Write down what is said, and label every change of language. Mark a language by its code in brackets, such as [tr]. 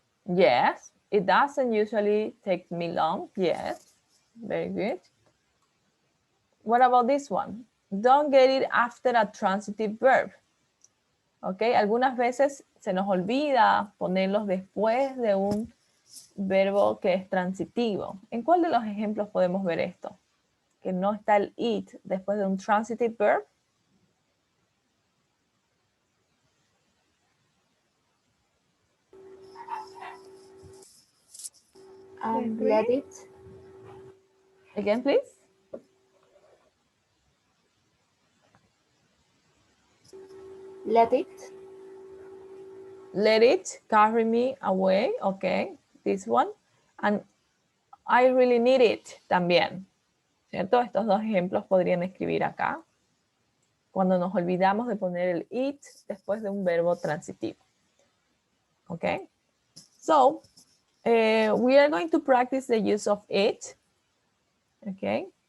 [en] Yes, it doesn't usually take me long. Yes, very good. What about this one? Don't get it after a transitive verb. [es] Ok, algunas veces se nos olvida ponerlos después de un verbo que es transitivo. ¿En cuál de los ejemplos podemos ver esto? Que no está el it después de un [en] transitive verb. Let it. Again, please. Let it. let it carry me away, okay, this one, and I really need it [es] también, ¿cierto? Estos dos ejemplos podrían escribir acá, cuando nos olvidamos de poner el it después de un verbo transitivo, okay? [en] So, we are going to practice the use of it, okay?